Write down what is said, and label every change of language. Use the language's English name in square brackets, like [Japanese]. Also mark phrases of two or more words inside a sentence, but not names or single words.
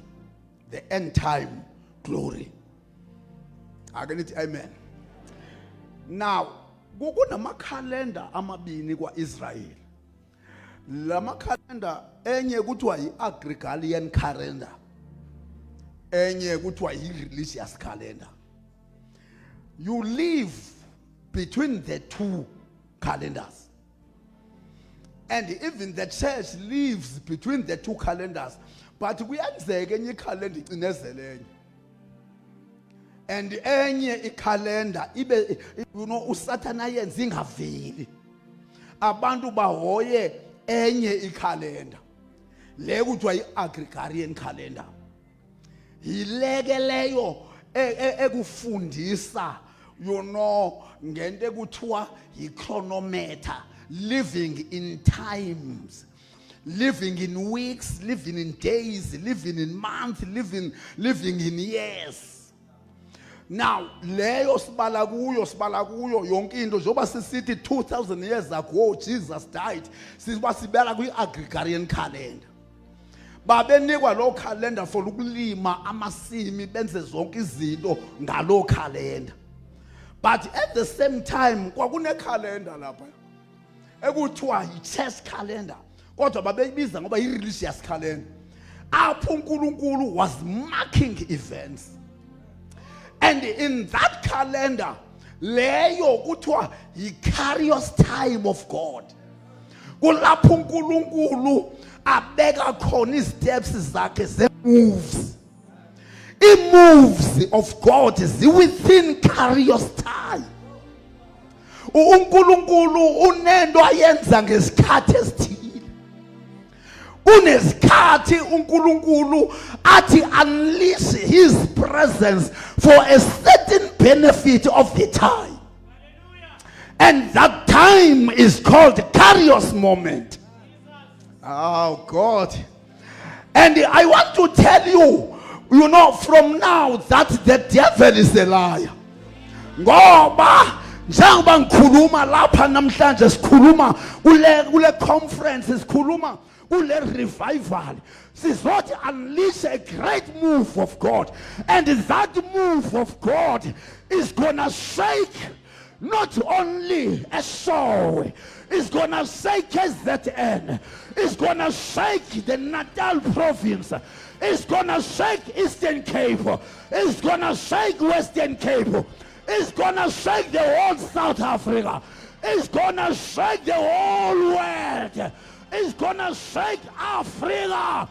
[English] The end time glory. Amen. [Zulu] Now, kunama calendar amabini kwa Israel. Lama calendar enye kuthiwa yi- [English] Gregorian calendar, [Zulu] enye kuthiwa yi- [English] religious calendar. You live between the two calendars. And even the church lives between the two calendars. [Zulu] But kuyenzeka enye calendar icinezele and enye calendar ibe [English] you know [Zulu] uSathana yenza ingaveli, abantu bahoye enye calendar le kuthiwa yi- [English] Gregorian calendar. [Zulu] Yileke leyo ekufundisa [English] you know [Zulu] ngento ekuthiwa yi-chronometer, [English] living in times, living in weeks, living in days, living in months, living in years. Now, [Zulu] leyo sibala kuyo yonke into njengoba sisithi [English] 2000 years ago Jesus died, [Zulu] sibala kwi-Gregorian calendar. Babenikwa lo calendar for ukulima amasimi benze zonke izinto ngalo calendar. [English] But at the same time [Zulu] kwakune calendar lapha ekuthiwa yi- [English] church calendar, [Zulu] kodwa babeyibiza ngoba yi- [English] religious calendar. [Zulu] Apho uNkulunkulu [English] was marking events. [Zulu] And in that calendar, leyo kuthiwa yi- [English] Kairos time of God. [Zulu] Kulapho uNkulunkulu abeka khona isteps zakhe ze-moves. [English] I-moves of God ziwithin Kairos time. [Zulu] uNkulunkulu unento ayenza ngesikhathi esithile. Kunesikhathi uNkulunkulu athi [English] unleash his presence for a certain benefit of the time. And that time is called Kairos moment. Oh God. And I want to tell you, you know, from now that the devil is a liar. [Zulu] Ngoba njengoba ngikhuluma lapha namhlanje sikhuluma kule conference sikhuluma kule revival sizothi [English] unleash a great move of God, and that move of God is gonna shake not only a soul, it's gonna shake KZN, it's gonna shake the Natal province, it's gonna shake Eastern Cape, it's gonna shake Western Cape, it's gonna shake the whole South Africa, it's gonna shake the whole world, it's gonna shake Africa.